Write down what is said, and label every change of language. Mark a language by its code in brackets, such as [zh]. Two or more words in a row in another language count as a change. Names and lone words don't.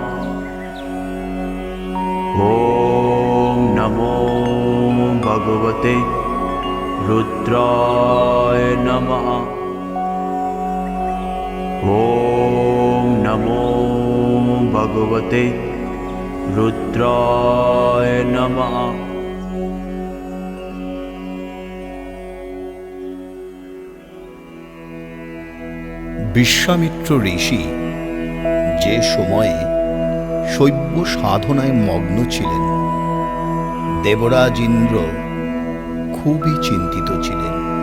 [sa] ॐ नमो भगवते रुद्राय नमः। ॐ नमो भगवते रुद्राय नमः। [bn] বিশ্বামিত্র ঋষি যে সময়ে শৈব সাধনায় মগ্ন ছিলেন, দেবরাজ ইন্দ্র খুবই চিন্তিত ছিলেন।